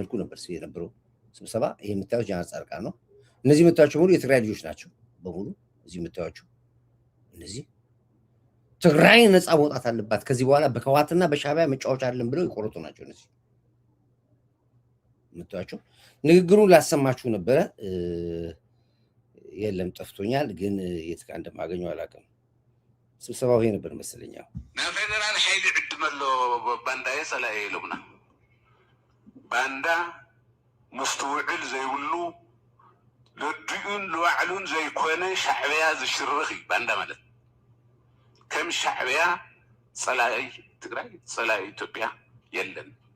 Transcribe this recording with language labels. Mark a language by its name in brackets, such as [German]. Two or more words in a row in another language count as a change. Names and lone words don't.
[Amharic] መልኩ ነበር የነበረው ስብሰባ። ይሄ የምታዩት ጀነራል ጻድቃን ነው። እነዚህ የምታዩቸው ሙሉ የትግራይ ልጆች ናቸው በሙሉ። እዚህ የምታዩቸው እነዚህ ትግራይ ነፃ መውጣት አለባት ከዚህ በኋላ በህወሓትና በሻዕቢያ መጫወቻ አይደለም ብለው የቆረጡ ናቸው። እነዚህ የምታዩቸው ንግግሩን ላሰማችሁ ነበረ። የለም ጠፍቶኛል፣ ግን የት ጋር እንደማገኘው አላውቅም። ስብሰባው ይሄ ነበር መሰለኝ። [Tigrinya] ናይ ፌደራል ሓይሊ ዕድመሎ ባንዳ የፀላየ ኢሎምና ባንዳ ምስቲ ውዕል ዘይብሉ ለድኡን ለባዕሉን ዘይኮነ ሻዕቢያ ዝሽርኽ እዩ ባንዳ ማለት። ከም ሻዕቢያ ፀላኢ ትግራይ ፀላኢ ኢትዮጵያ የለን።